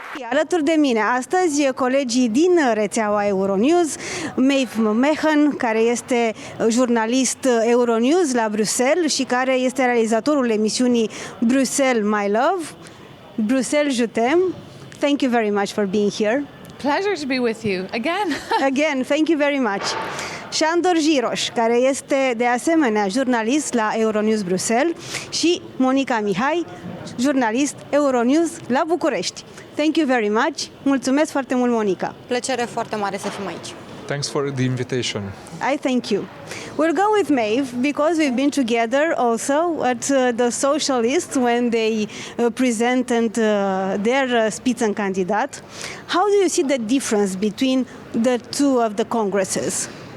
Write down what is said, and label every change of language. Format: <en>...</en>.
<ro>Alături de mine astăzi colegii din rețeaua Euronews, Maeve Mehan, care este jurnalist Euronews la Bruxelles și care este realizatorul emisiunii Bruxelles My Love.</ro> <fr>Bruxelles je t'aime.</fr> <en>Thank you very much for being here. Pleasure to be with you again. Again, thank you very much.</en> <ro>Șandor Jiroș, care este de asemenea jurnalist la Euronews Bruxelles, și Monica Mihai, jurnalist Euronews la București.</ro> <en>Thank you very much.</en> <ro>Mulțumesc foarte mult, Monica. Plăcere foarte mare să fim aici.</ro> <en>Thanks for the invitation. I thank you. We'll go with Maeve because we've been together also at the Socialists when they presented their Spitzenkandidat. How do you see the difference between the two of the congresses?</en>